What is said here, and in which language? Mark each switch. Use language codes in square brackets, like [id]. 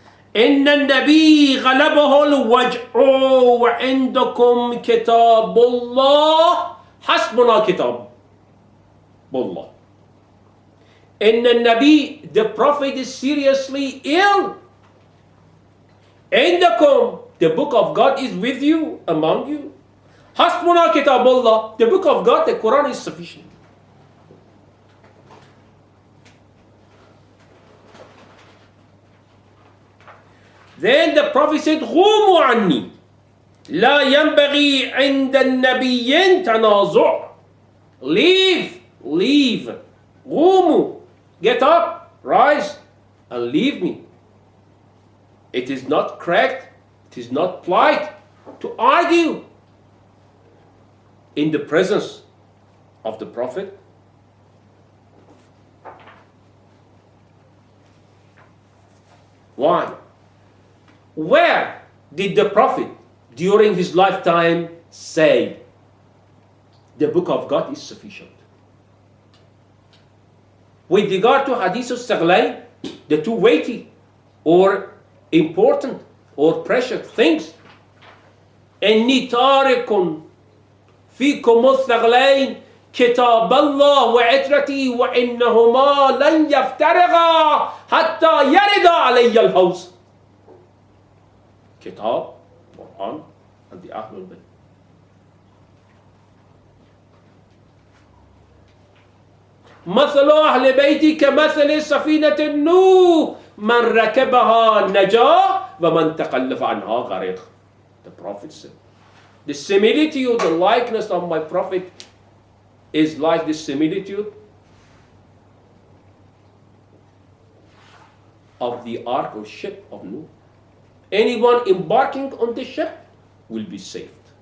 [ar] إن النبي غلبه الوجع وعندكم كتاب الله حسبنا كتاب الله. إن النبي, [en] the Prophet is seriously ill. [ar] عندكم, [en] the book of God is with you, among you. [ar] حسبنا كتاب الله, [en] the book of God, the Quran is sufficient. Then the Prophet said, [ar] قوموا عني لا ينبغي عند النبيين تنازع. [en] Leave. [ar] قوموا, [en] get up, rise, and leave me. It is not correct, it is not polite to argue in the presence of the Prophet. Why? Where did the Prophet during his lifetime say the book of God is sufficient? With regard to Hadith al-Saghlain, the two weighty or important or precious things, [ar] إني تارك فيكم الثغلين كتاب الله وعترتي وإنهما لن يفترقا حتى يرد علي الحوض. [en] Kitab, Quran, and the Ahlul Bayt. [ar] مثل أهل بيتي كمثل سفينة نوح من ركبها نجا ومن تخلف عنها غرق. [en] The Prophet said, the similitude, the likeness of my Prophet is like the similitude of the ark or ship of Noah. Anyone embarking on the ship will be saved.